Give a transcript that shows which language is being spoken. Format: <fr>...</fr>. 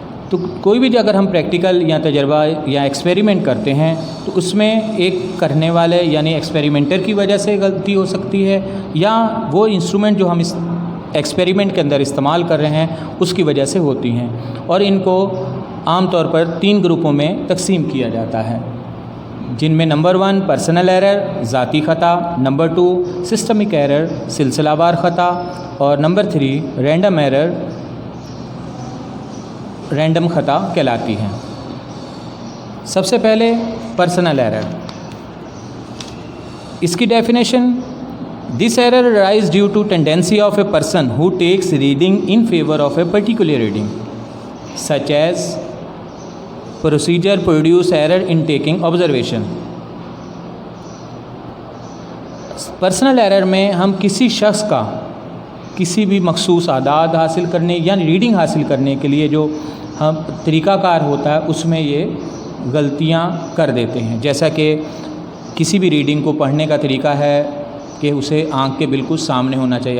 <ur>تو کوئی بھی اگر ہم پریکٹیکل یا تجربہ یا ایکسپیریمنٹ کرتے ہیں تو اس میں ایک کرنے والے یعنی ایکسپیریمنٹر کی وجہ سے غلطی ہو سکتی ہے، یا وہ انسٹرومنٹ جو ہم اس ایکسپیریمنٹ کے اندر استعمال کر رہے ہیں اس کی وجہ سے ہوتی ہیں، اور ان کو عام طور پر 3 گروپوں میں تقسیم کیا جاتا ہے، جن میں نمبر 1 پرسنل ایرر، ذاتی خطا، نمبر 2 سسٹمک ایرر، سلسلہ وار خطا، اور نمبر 3 رینڈم ایرر، رینڈم خطا کہلاتی ہیں۔ سب سے پہلے پرسنل ایرر، اس کی definition:</ur> <en>This error arise due to tendency of a person who takes reading in favor of a particular reading, such as procedure produce error in taking observation.</en> <ur>Personal error میں ہم کسی شخص کا کسی بھی مخصوص اعداد حاصل کرنے یا ریڈنگ حاصل کرنے کے لیے جو ہم طریقہ کار ہوتا ہے اس میں یہ غلطیاں کر دیتے ہیں. جیسا کہ کسی بھی ریڈنگ کو پڑھنے کا طریقہ ہے کہ اسے آنکھ کے بالکل سامنے ہونا چاہیے.</ur>